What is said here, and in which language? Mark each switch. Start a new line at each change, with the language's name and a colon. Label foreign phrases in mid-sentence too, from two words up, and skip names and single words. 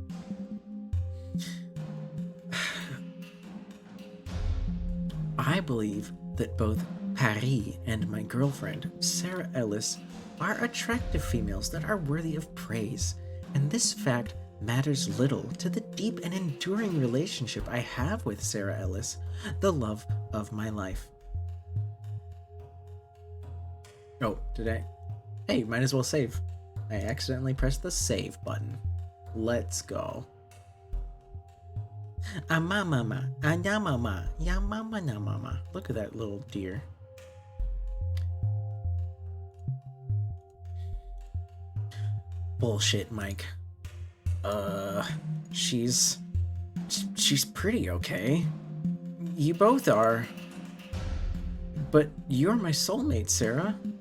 English: I believe that both Paris and my girlfriend, Sarah Ellis, are attractive females that are worthy of praise, and this fact matters little to the deep and enduring relationship I have with Sarah Ellis, the love of my life. Oh, did I? Hey, might as well save. I accidentally pressed the save button. Let's go. Mama, ya mama, ya mama, na mama. Look at that little deer. Bullshit, Mike. She's pretty okay. You both are. But you're my soulmate, Sarah.